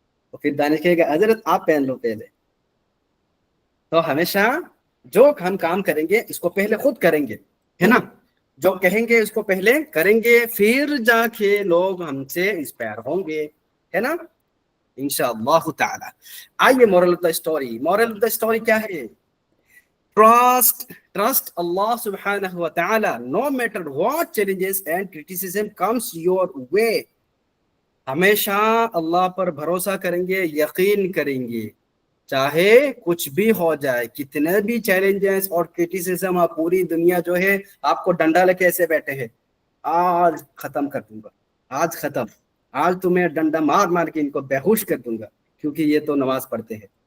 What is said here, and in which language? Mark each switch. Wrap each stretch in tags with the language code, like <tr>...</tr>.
<ur>تو پھر دانش کہے گا حضرت آپ پہن لو پہلے. تو ہمیشہ جو ہم کام کریں گے اس کو پہلے خود کریں گے، ہے نا. جو کہیں گے اس کو پہلے کریں گے، پھر جا کے لوگ ہم سے انسپائر ہوں گے، ہے نا، انشاءاللہ تعالی. آئیے</ur> <en>Moral of the story. Moral of the story</en> <ur>کیا ہے؟</ur> <en>Trust Allah subhanahu wa ta'ala no matter what challenges and criticism comes your way.</en> <ur>ہمیشہ اللہ پر بھروسہ کریں گے، یقین کریں گے، چاہے کچھ بھی ہو جائے، کتنے بھی چیلنجز اور کرٹیسزم، پوری دنیا جو ہے آپ کو ڈنڈا لے کے ایسے بیٹھے ہیں، آج ختم کر دوں گا، آج ختم، آج تمہیں ڈنڈا مار مار کے ان کو بے ہوش کر دوں گا، کیونکہ یہ تو نماز پڑھتے ہیں.</ur>